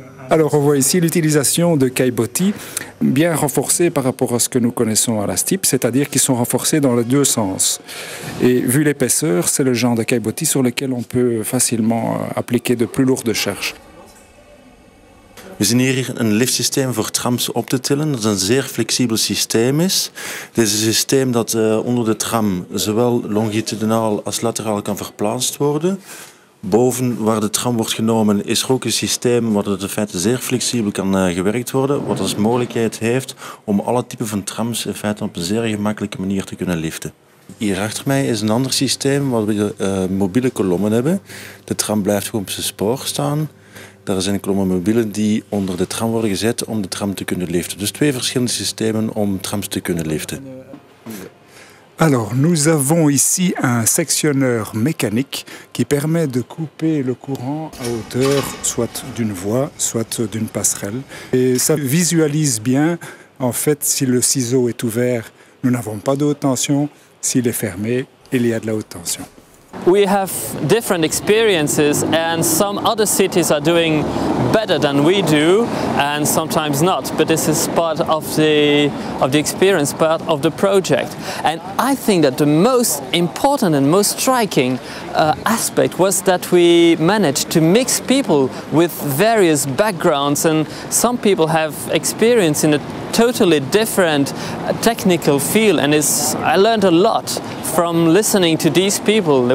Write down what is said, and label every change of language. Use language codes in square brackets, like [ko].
[fr] Alors on voit ici l'utilisation de caillebotis bien renforcés par rapport à ce que nous connaissons à la STIP, c'est-à-dire qu'ils sont renforcés dans les deux sens. Et vu l'épaisseur, c'est le genre de caillebotis sur lequel on peut facilement appliquer de plus lourdes charges. [nl] We zien hier een liftsysteem voor trams op te tillen, dat een zeer flexibel systeem is. Dit is een systeem dat onder de tram zowel longitudinaal als lateraal kan verplaatst worden. Boven waar de tram wordt genomen is er ook een systeem waar het in feite zeer flexibel kan gewerkt worden, wat als mogelijkheid heeft om alle typen van trams in feite op een zeer gemakkelijke manier te kunnen liften. Hier achter mij is een ander systeem waar we mobiele kolommen hebben. De tram blijft gewoon op zijn spoor staan. Daar zijn kolommen mobielen die onder de tram worden gezet om de tram te kunnen liften. Dus twee verschillende systemen om trams te kunnen liften. [fr] Alors, nous avons ici un sectionneur mécanique qui permet de couper le courant à hauteur soit d'une voie, soit d'une passerelle. Et ça visualise bien, en fait, si le ciseau est ouvert, nous n'avons pas de haute tension. S'il est fermé, il y a de la haute tension. [en] We have different experiences and some other cities are doing better than we do and sometimes not, but this is part of the experience, part of the project. And I think that the most important and most striking aspect was that we managed to mix people with various backgrounds, and some people have experience in a totally different technical field, and I learned a lot from listening to these people.